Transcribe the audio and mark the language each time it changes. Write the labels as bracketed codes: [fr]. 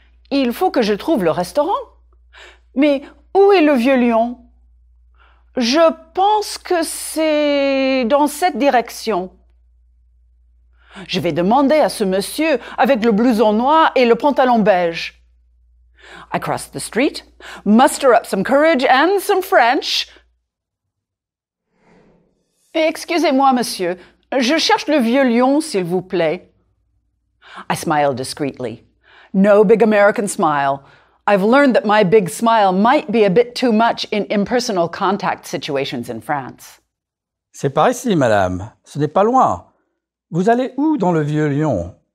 [fr] Il faut que je trouve le restaurant. Mais où est le Vieux Lyon? Je pense que c'est dans cette direction. Je vais demander à ce monsieur avec le blouson noir et le pantalon beige. [en] I cross the street, muster up some courage and some French. [fr] Excusez-moi, monsieur, je cherche le Vieux Lyon, s'il vous plaît. [en] I smile discreetly. No big American smile. I've learned that my big smile might be a bit too much in impersonal contact situations in France. [fr] C'est par ici, madame. Ce n'est pas loin. Vous allez où dans le Vieux Lyon?